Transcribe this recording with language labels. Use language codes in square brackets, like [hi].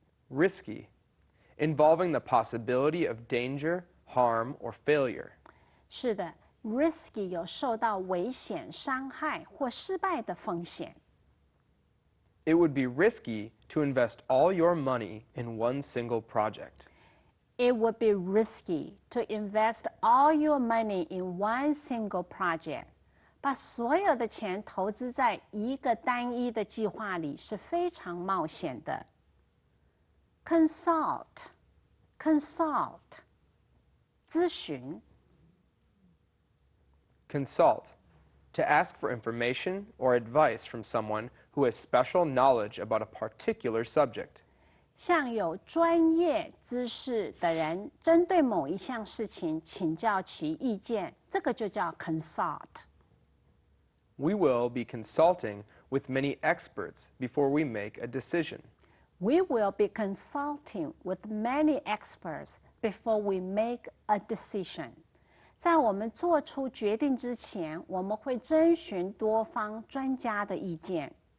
[en] Risky. Involving the possibility of danger, harm, or failure. [zh] 是的 ，risky 有受到危险、伤害或失败的风险。 [en] It would be risky to invest all your money in one single project. It would be risky to invest all your money in one single project. [zh] 把所有的钱投资在一个单一的计划里是非常冒险的。 Consult， 咨询。 [en] Consult. To ask for information or advice from someone who has special knowledge about a particular subject. [zh] 向有专业知识的人针对某一项事情请教其意见，这个就叫 consult。 [en] We will be consulting with many experts before we make a decision. We will be consulting with many experts before we make a decision. [zh] 在我们做出决定之前，我们会征询多方专家的意见。